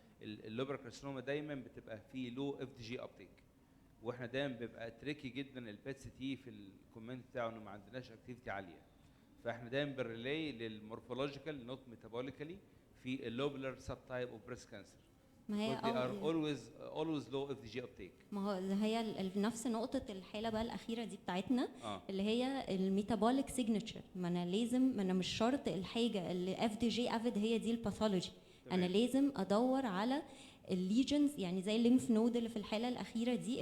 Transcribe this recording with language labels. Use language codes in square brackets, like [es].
[ar] اللوبلر كارسينوما دايما بتبقى فيه لو اف دي جي ابتيك، واحنا دايما بيبقى تريكي جدا البيت سي تي في الكومنت بتاعه انه ما عندناش اكتيفيتي عاليه، فاحنا دايما بنريلي للمورفولوجيكال نوت ميتابوليكالي في اللوبلر سب تايب اوف بريست كانسر. ما هي [en] they are always low FDG uptake. [ar] ما هو هي نفس نقطة الحالة بقى الأخيرة دي بتاعتنا اللي هي الميتابوليك سيجنتشر. ما أنا مش شرط الحاجة اللي FDG avid هي دي الباثولوجي، أنا لازم أدور على الليجنز، يعني زي الليمف نود اللي في الحالة الأخيرة دي.